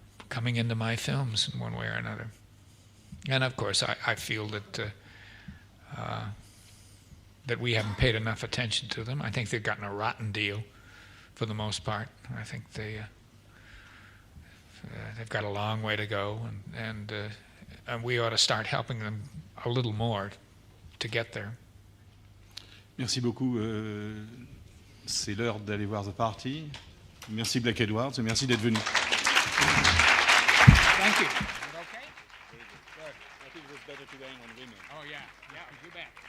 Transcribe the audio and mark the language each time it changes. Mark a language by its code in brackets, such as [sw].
[en] coming into my films in one way or another. And of course, I feel that that we haven't paid enough attention to them. I think they've gotten a rotten deal for the most part. I think they've got a long way to go, and we ought to start helping them a little more to get there. [fr] Merci beaucoup. C'est l'heure d'aller voir The Party. Merci Blake Edwards et merci d'être venu. [en] Thank you. Okay? Very good. Good. I think it was better to aim on women. Oh yeah, you bet.